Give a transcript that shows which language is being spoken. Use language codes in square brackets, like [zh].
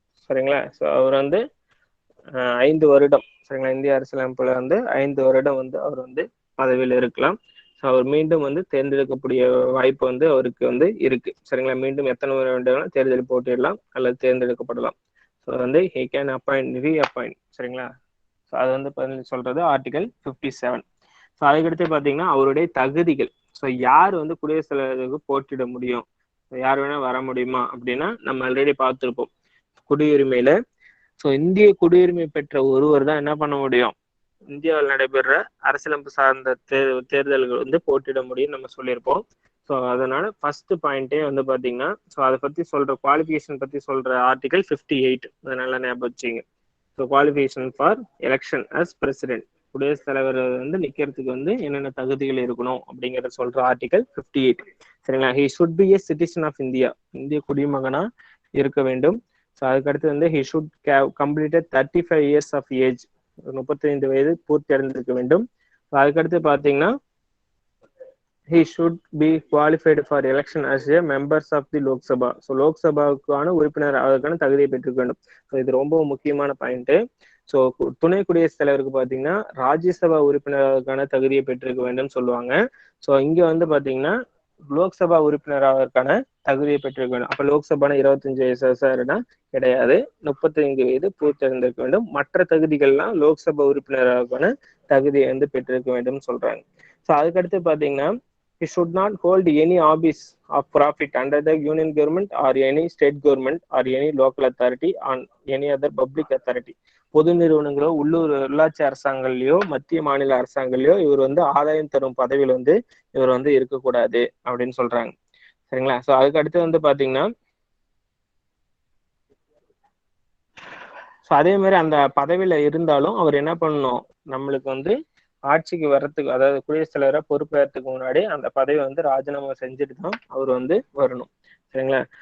[ta] சரிங்களா? ஸோ அவர் வந்து 5 வருடம், சரிங்களா, இந்திய அரசியலமைப்புல வந்து 5 வருடம் வந்து அவர் வந்து பதவியில் இருக்கலாம். ஸோ அவர் மீண்டும் வந்து தேர்ந்தெடுக்கக்கூடிய வாய்ப்பு வந்து அவருக்கு வந்து இருக்கு. சரிங்களா? மீண்டும் எத்தனை முறை வேண்டுமானாலும் தேர்தலில் போட்டியிடலாம் அல்லது தேர்ந்தெடுக்கப்படலாம். ஸோ வந்து [en] he can appoint, re-appoint. [ta] சரிங்களா? ஸோ அது வந்து சொல்றது ஆர்டிகல் 57. ஸோ அதுக்கடுத்து பார்த்தீங்கன்னா அவருடைய தகுதிகள். ஸோ யார் வந்து குடியரசுத் தலைவருக்கு போட்டியிட முடியும், யார் வேணா வர முடியுமா அப்படின்னா நம்ம ஆல்ரெடி பார்த்துருப்போம் குடியுரிமையில. ஸோ இந்திய குடியுரிமை பெற்ற ஒருவர் தான் என்ன பண்ண முடியும், இந்தியாவில் நடைபெற அரசியலமைப்பு சார்ந்த தேர்தல்கள் வந்து போட்டியிட முடியும் நம்ம சொல்லியிருப்போம். ஸோ அதனால ஃபர்ஸ்ட் பாயிண்டே வந்து பார்த்தீங்கன்னா ஸோ அதை பத்தி சொல்ற குவாலிஃபிகேஷன் பத்தி சொல்ற ஆர்டிகல் 58. அதனால ஞாபகம் வச்சுங்க. So [en] qualification for election as president, [ta] குடியரசுத் தலைவர் வந்து நிக்கிறதுக்கு வந்து என்னென்ன தகுதிகள் இருக்கணும் அப்படிங்கறத சொல்ற ஆர்டிகல் 58. சரிங்களா? [en] he should be a citizen of India, [ta] இந்திய குடிமகனா இருக்க வேண்டும். ஸோ அதுக்கடுத்து வந்து [en] he should completed 35 years of age, [ta] 35 வயது பூர்த்தி அடைந்திருக்க வேண்டும். அதுக்கடுத்து பார்த்தீங்கன்னா [en] he should be qualified for election as a members of the Lok Sabha. [ta] So லோக்சபாவுக்கான உறுப்பினர் அதற்கான தகுதியை பெற்றுக்க வேண்டும். ஸோ இது ரொம்ப முக்கியமான பாயிண்ட். ஸோ துணை குடியரசுத் தலைவருக்கு பார்த்தீங்கன்னா ராஜ்யசபா உறுப்பினருக்கான தகுதியை பெற்றிருக்க வேண்டும் சொல்லுவாங்க. ஸோ இங்க வந்து பார்த்தீங்கன்னா லோக்சபா உறுப்பினராவதற்கான தகுதியை பெற்றிருக்க வேண்டும். அப்ப லோக்சபான 25 வயசு கிடையாது, 35 வயது பூர்த்தி அடைந்திருக்க வேண்டும். மற்ற தகுதிகள்லாம் லோக்சபா உறுப்பினரான தகுதியை வந்து பெற்றிருக்க வேண்டும் சொல்றாங்க. ஸோ அதுக்கடுத்து பார்த்தீங்கன்னா [en] he should not hold any office of profit under the union government or any state government or any local authority on any other public authority. [ta] பொது நிறுவனங்களோ உள்ளாட்சி அரசாங்கங்களையோ மத்திய மாநில அரசாங்கங்களையோ இவர் வந்து ஆதாயம் தரும் பதவியில் வந்து இவர் வந்து இருக்கக்கூடாது அப்படின்னு சொல்றாங்க. சரிங்களா? ஸோ அதுக்கு அடுத்து வந்து பாத்தீங்கன்னா ஸோ அதே மாதிரி அந்த பதவியில இருந்தாலும் அவர் என்ன பண்ணணும், நம்மளுக்கு வந்து ஆட்சிக்கு வர்றதுக்கு, அதாவது குடியரசுத் தலைவரை பொறுப்பேறதுக்கு முன்னாடி அந்த பதவி வந்து ராஜினாமா செஞ்சுட்டு தான் அவர் வந்து வரணும். சரிங்களா?